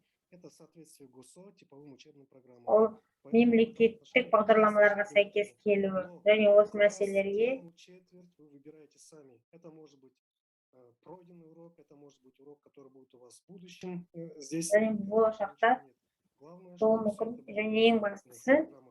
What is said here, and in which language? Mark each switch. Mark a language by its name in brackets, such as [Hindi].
[Russian] Это соответствие ГОСО типовым учебным программам. [Kazakh] Ол мемлекеттік бағдарламаларға сәйкес келуі, және осы мәселелерге. [Russian] Вы выбираете сами. Это может быть пройденный урок, это может быть урок, который будет у вас в будущем. Здесь [Kazakh] болашақта болуы мүмкін, және ең бастысы